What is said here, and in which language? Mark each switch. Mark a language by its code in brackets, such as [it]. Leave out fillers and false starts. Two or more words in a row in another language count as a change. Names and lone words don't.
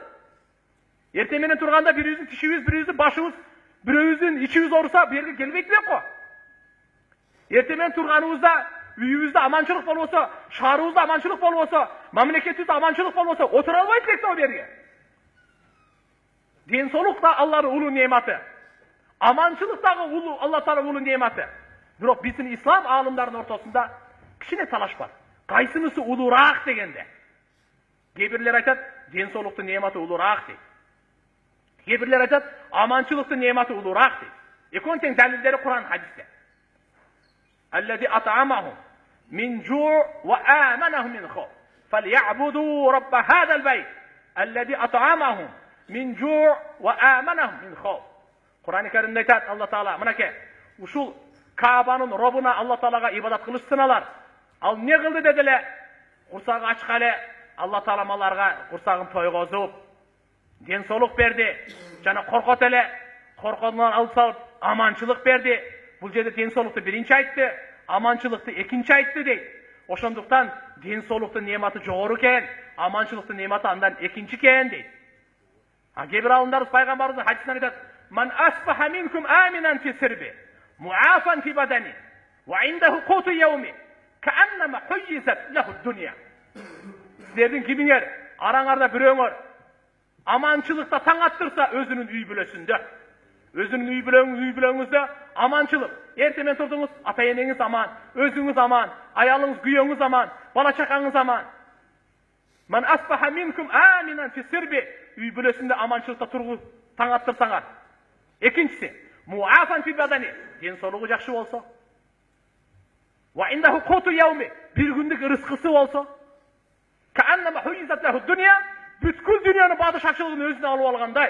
[ky] Эртең менен турганда бирибиздин тишибиз, бирибиздин башыбыз, бирөөбүздүн ичибиз ооруса, бу жерге келбейт белекко. Эртең менен турганыбызда үйүбүздө аманчылык болбосо, шаарыбызда аманчылык болбосо, мамлекетибизде аманчылык болбосо, отура албайт элекпи бу жерге. денсаулық та Алланың улуу нематы. Аманчылық дагы улуу, Алла Таала улуу нематы. Бирок биздин ислам аалымдарынын ортосунда кичине талаш бар. Кайсынысы улуураак дегенде. Кээ бирлер айтат, денсаулыктын нематы улуураак дейт. Кээ бирлер айтат, аманчылыктын нематы улуураак дейт. Экөөнүн тең далилдери Кур'ан, хадисте. [ar] الذي أطعمهم من جوع وآمنهم من خوف. فليعبدوا رب هذا البيت الذي أطعمهم من جوع وآمنهم من خوف. [ky] Kur'an-ı Kerim'de aytat Allah Taala, mınake uşul Ka'banın Rabbına Allah Taala'ga ibadat kılıştınalar. Al ne kıldı dediler? Kursağı açkalı Allah Taala malarga kursağın toygozup densoluk berdi. Jana korkot ele, korkondan alıp salıp amançılık berdi. Bu жерде денсаулыкты биринчи айтты, аманчылыкты экинчи айтты дейт. Ошондуктан денсаулыктын нематы жогору экен, аманчылыктын нематы андан экинчи экен дейт. Кээ бир алымдарыбыз пайгамбарыбыздын хадисинен айтат: [ar] "من أصبح منكم آمنا في سربه معافى في بدنه وعنده قوت يومه فكأنما حيزت له الدنيا." [ky] Силердин кимиңер, араңарда бирөөңөр аманчылыкта таң аттырса өзүнүн үй бүлөсүндө, өзүнүн үй бүлөңүздө аманчылык. Эртемен турдуңуз, ата энеңиз аман, өзүңүз аман, аялыңыз, күйөөңүз аман, бала чакаңыз аман. [ar] من أصبح منكم آمنا في سربه, үй бүлөсүндө аманчылыкта тургу таң аттырсаңар. [ky] Экинчиси, [ar] معافى في بدنه, [ky] денсаулыгы жакшы болсо. [ar] وعنده قوت يومه, [ky] бир күндүк рызкысы болсо. [ar] فكأنما حيزت له الدنيا, [ky] бүткүл дүйнөнүн бадышачылыгын өзүнө алып алгандай.